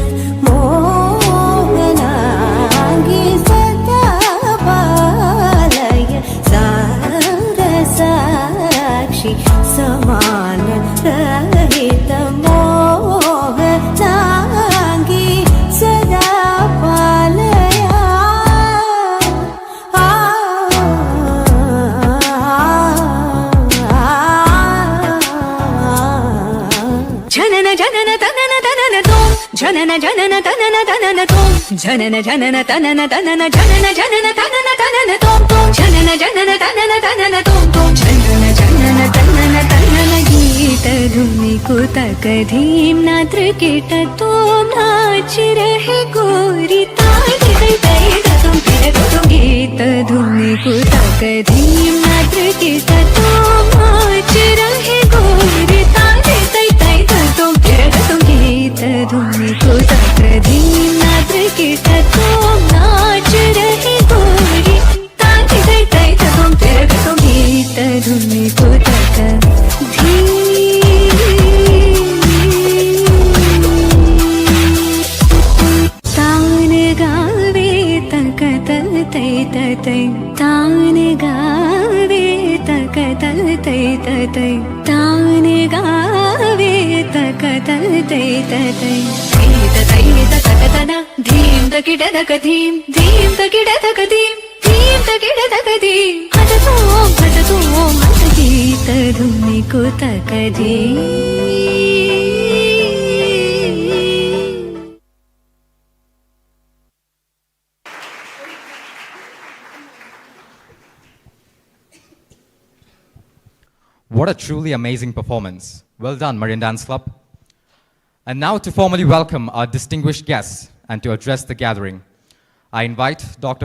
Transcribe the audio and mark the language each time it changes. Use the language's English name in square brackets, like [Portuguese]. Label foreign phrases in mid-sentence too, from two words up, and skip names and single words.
[Sanskrit] मोहनांगी सदा पालय सरसाक्षी समान रहित मोहनांगी सदा पालया जनन जनन तनन तनन तोम जनन जनन तनन तनन तोम जनन जनन तनन तनन जनन जनन तनन तनन तोम तोम जनन जनन तनन तनन तोम तोम जनन जनन तनन तनन गीत धुनि कुतक धीम नात्र कीट तोम नाच रहे गोरी ताली तै तै तुम फिर तुम गीत धुनि कुतक धीम नात्र कीट तोम नाच रहे गोरी ताली तै तै तुम फिर तुम गीत धुनि कुतक धीम नात्र कीट तोम नाच रहे गोरी ताली तै तै तुम फिर तुम गीत धुनि कुतक धीम तान गावे तक तल तै तै तान गावे तक तल तै तै तान गावे तक तल तै तै तै तक तना धीम तकिड तक धीम धीम तकिड तक धीम धीम तकिड तक धीम हट तो हट गीत धुनि कुतक धीम. [English] What a truly amazing performance. Well done, Marian Dance Club. And now to formally welcome our distinguished guests and to address the gathering, I invite Dr.